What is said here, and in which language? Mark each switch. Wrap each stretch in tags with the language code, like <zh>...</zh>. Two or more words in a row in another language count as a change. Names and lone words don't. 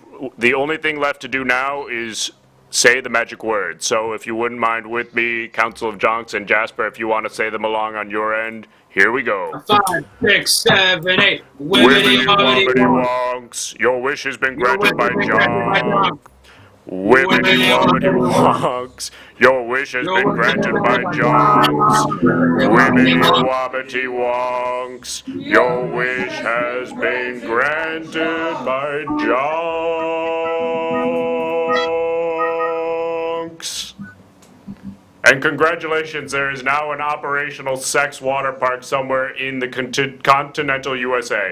<en>The only thing left to do now is say the magic word. So if you wouldn't mind with me, Council of Jonks and Jasper, if you want to say them along on your end, here we go. 5, 6, 7, 8. Wibbity wobbity wonks. Your wish has been granted by Jonks. Wibbity wobbity wonks. Your wish has been granted by Jonks. Wibbity wobbity wonks. Your wish has been granted by Jonks. And congratulations, there is now an operational sex water park somewhere in the continental USA.</en>